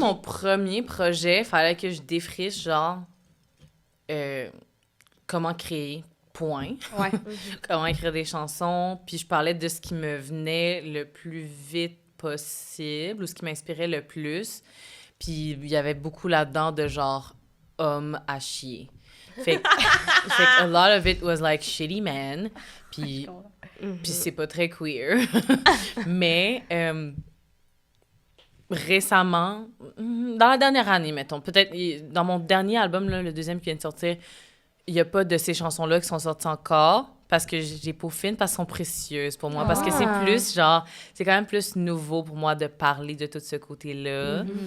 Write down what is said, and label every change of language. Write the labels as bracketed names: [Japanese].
[French] mon premier projet, fallait que je défriche, genre, comment créer, point. Ouais. Comment écrire des chansons. Puis je parlais de ce qui me venait le plus vite possible ou ce qui m'inspirait le plus. Puis il y avait beaucoup là-dedans de genre homme à chier. Fait que [English] a lot of it was like shitty man. [French] Puis c'est pas très queer. Mais récemment, dans la dernière année, mettons, peut-être dans mon dernier album, là, le deuxième qui vient de sortir, il n'y a pas de ces chansons-là qui sont sorties encore. parce que j'ai peau fine, parce qu'elles sont précieuses pour moi. Parce que c'est plus, genre, c'est quand même plus nouveau pour moi de parler de tout ce côté-là.